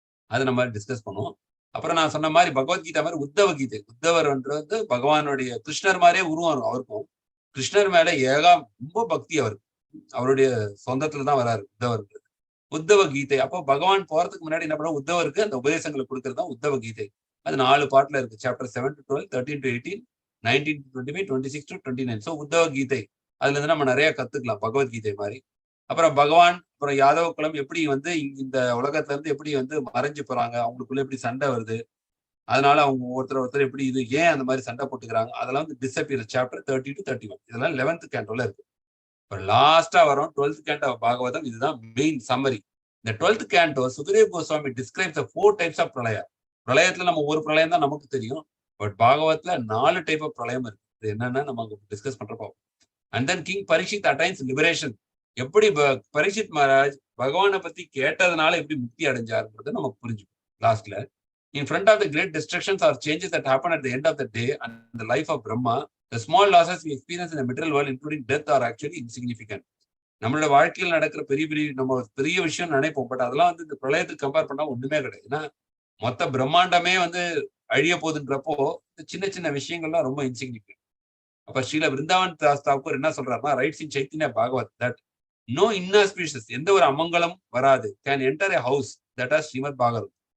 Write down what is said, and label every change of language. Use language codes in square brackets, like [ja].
[ta] அதை நம்ம டிஸ்கஸ் பண்ணுவோம். அப்புறம் நான் சொன்ன மாதிரி பகவத்கீதா மாதிரி உத்தவ கீதை, உத்தவர் வந்து பகவானுடைய கிருஷ்ணர் மாதிரியே உருவம் அவருக்கும். கிருஷ்ணர் மேல ரொம்ப பக்தி அவருக்கு. அவருடைய சொந்தத்துலதான் வராரு உத்தவர். உத்தவ கீதை அப்போ பகவான் போறதுக்கு முன்னாடி என்ன பண்ண உத்தவருக்கு அந்த உபதேசங்களை கொடுக்கறது தான் உத்தவ கீதை. அது 4 பார்ட்ல இருக்கு. Chapter 7 to 12, 13 to 18, 19 to 25, 26 to 29. So உத்தவ கீதை அதுல இருந்து நம்ம நிறைய கத்துக்கலாம் பகவத்கீதை மாதிரி. அப்புறம் பகவான் அப்புறம் யாதவ குலம் எப்படி வந்து இந்த உலகத்துல இருந்து எப்படி வந்து மறைஞ்சு போறாங்க, அவங்களுக்குள்ள எப்படி சண்டை வருது, அதனால அவங்க ஒருத்தர் எப்படி இது ஏன் அந்த மாதிரி சண்டை போட்டுக்கிறாங்க, அதெல்லாம் வந்து டிஸ்அப்பியர் சாப்டர் 30 to 31. இதெல்லாம் 11th கேண்டோல இருக்கு. இப்போ லாஸ்டா வரும் 12th கேண்டோ பாகவதம். இதுதான் மெயின் சம்மரி. இந்த 12th canto Sukhdev Goswami [en] Describes 4 types of pralaya. [ta] பிரளயத்துல நம்ம ஒரு பிரளயம் தான் நமக்கு தெரியும். பட் பாகவத்துல 4 டைப் ஆஃப் பிரளயம் இருக்கு. இது என்னன்னா நம்ம டிஸ்கஸ் பண்றப்போ. [en] And then king Parikshit attains liberation. [ta] எப்படி பரீட்சித் மகாராஜ் பகவானை பத்தி கேட்டதுனால எப்படி முக்தி அடைஞ்சாருன்றது நமக்கு புரிஞ்சுக்கும் லாஸ்ட்ல. [en] In front of the great destructions or changes that happen at the end of the day and the life of Brahma, the small losses we experience in the material world, including death, are actually insignificant. [ta] நம்மளோட வாழ்க்கையில் நடக்கிற நம்ம பெரிய விஷயம் நினைப்போம். But அதெல்லாம் வந்து இந்த பிரளயத்துக்கு கம்பேர் பண்ணா ஒண்ணுமே கிடையாது. ஏன்னா மொத்த பிரம்மாண்டமே வந்து அழிய போகுதுன்றப்போ சின்ன சின்ன விஷயங்கள்லாம் ரொம்ப இன்சிக்னிஃபிகன்ட். அப்ப ஸ்ரீல விருந்தாவன் தாஸ் தாக்கூர் என்ன சொல்றாருன்னா, [en] writes in Chaitanya Bhagavat that no inauspicious, [ta] எந்த ஒரு அமங்கலம் வராது, [en] Can enter a house that are Srimad Bhagavat.